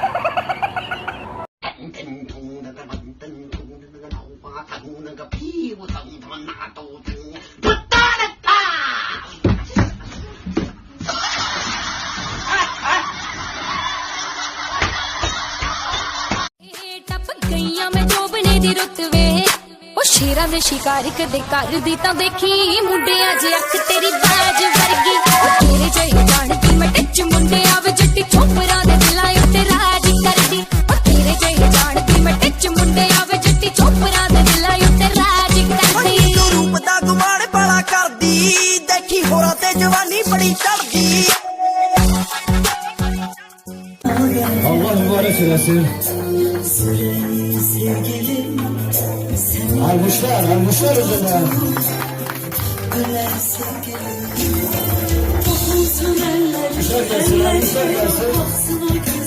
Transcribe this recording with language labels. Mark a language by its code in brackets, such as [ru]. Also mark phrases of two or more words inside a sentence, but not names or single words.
[zh] 疼痛那个冷疼痛那个脑瓜疼那个屁股疼他妈哪都疼，不打了他！ [pa] ਟੱਪ ਗਈਆ ਮੈਂ ਜੋਬਨੇ ਦੀ ਰੁੱਤ ਵੇ ਓ ਸ਼ੇਰਾਂ ਦੇ ਸ਼ਿਕਾਰ ਕਦੇ ਕਰਦੀ ਤਾਂ ਦੇਖੀ ਮੁੰਡਿਆਂ ਜੇ ਅੱਖ ਤੇਰੀ ਬਾਜ਼ ਵਰਗੀ ਓ ਤੇਰੇ ਜਈ ਜਾਣਦੀ ਮੈਂ ਟੱਚ ਮੁੰਡਿਆਂ ਵੇ ਜੱਟੀ ਚੋਪਰਾਂ ਦੇ ਦਿਲਾਂ ਉੱਤੇ ਰਾਜ ਕਰਦੀ ਓ ਤੇਰੇ ਜਈ ਜਾਣਦੀ ਮੈਂ ਟੱਚ ਮੁੰਡਿਆਂ ਵੇ ਜੱਟੀ ਚੋਪਰਾਂ ਦੇ ਦਿਲਾਂ ਉੱਤੇ ਰਾਜ ਕਰਦੀ ਤੂ ਰੂਪ ਦਾ ਗੁਮਾਨ ਬੜਾ ਕਰਦੀ ਦੇਖੀ ਹੋਰਾਂ ਤੇ ਜਵਾਨੀ ਬੜੀ ਚੜ੍ਹਦੀ [tr] Allah mübarek eylesin. Almışlar üzerine. Almışlar gelsin.